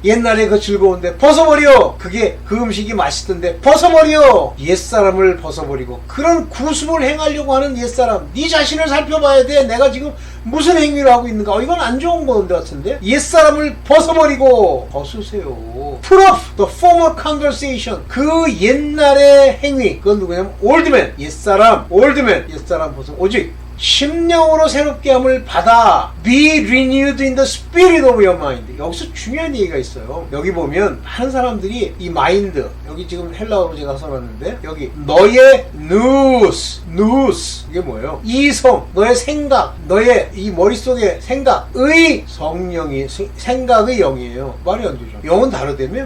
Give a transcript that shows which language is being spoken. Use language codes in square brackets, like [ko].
[ko] 옛날에 그 즐거운데 벗어버려. 그게 그 음식이 맛있던데 벗어버려. 옛사람을 벗어버리고 그런 구습을 행하려고 하는 옛사람, 네 자신을 살펴봐야 돼. 내가 지금 무슨 행위를 하고 있는가? 이건 안 좋은 건데 같은데. 옛사람을 벗어버리고 벗으세요. [en] Put off the former conversation. [ko] 그 옛날의 행위, 그건 누구냐면 올드맨, 옛사람 벗어. 오직 심령으로 새롭게 함을 받아. [en] Be renewed in the spirit of your mind. [ko] 여기서 중요한 얘기가 있어요. 여기 보면 많은 사람들이 이 마인드, 여기 지금 헬라어로 제가 써놨는데, 여기 너의 nous 이게 뭐예요? 이성, 너의 생각, 너의 이 머릿속의 생각의 성령이, 생각의 영이에요. 말이 안 되죠. 영은 다르다며?